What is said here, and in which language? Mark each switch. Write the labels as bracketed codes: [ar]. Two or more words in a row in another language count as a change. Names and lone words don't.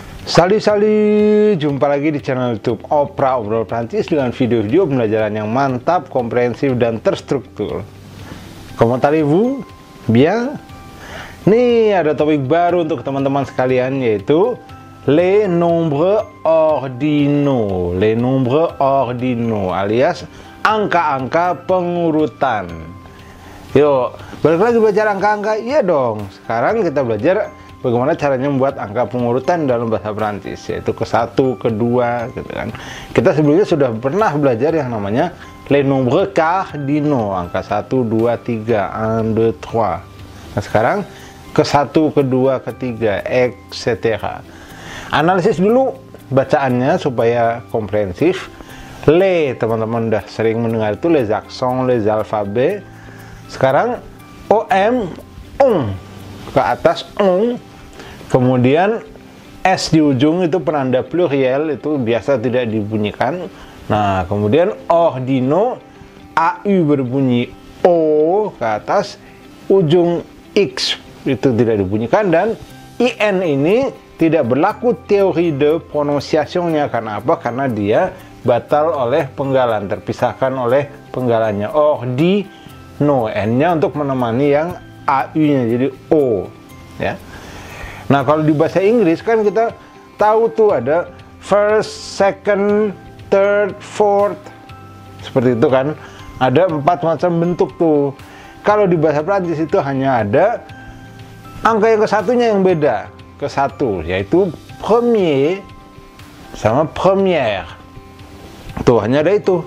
[id] Sali, jumpa lagi di channel YouTube Opera Obrol Prancis dengan video-video pembelajaran yang mantap, komprehensif, dan terstruktur. [fr] Comment allez-vous? Bien? [id] Nih, ada topik baru untuk teman-teman sekalian, yaitu [fr] les nombres ordinaux. Les nombres ordinaux, [id] alias angka-angka pengurutan. Yuk, balik lagi belajar angka-angka? Iya dong. Sekarang kita belajar bagaimana caranya membuat angka pengurutan dalam bahasa Prancis, yaitu ke 1, ke 2, gitu kan. Kita sebelumnya sudah pernah belajar yang namanya [fr] les nombres cardinaux, [id] angka 1, 2, 3, 1, 2, 3. Nah, sekarang ke 1, ke 2, ke 3, etc. Analisis dulu bacaannya supaya komprehensif. Les, teman-teman udah sering mendengar itu, [fr] les accents, les alphabets. [id] Sekarang OM, ke atas kemudian S di ujung itu penanda pluriel, itu biasa tidak dibunyikan. Nah, kemudian ordinaux, AU berbunyi O ke atas, ujung X itu tidak dibunyikan, dan IN ini tidak berlaku teori [fr] de prononciation- [id] nya. Karena apa? Karena dia batal oleh penggalan, terpisahkan oleh penggalannya. Ordinaux, N-nya untuk menemani yang AU-nya, jadi O, ya. Nah, kalau di bahasa Inggris kan kita tahu tuh ada [en] first, second, third, fourth, [id] seperti itu kan. Ada 4 macam bentuk tuh. Kalau di bahasa Prancis itu hanya ada angka yang ke-1-nya yang beda, ke-1, yaitu premier sama première. Tuh, hanya ada itu.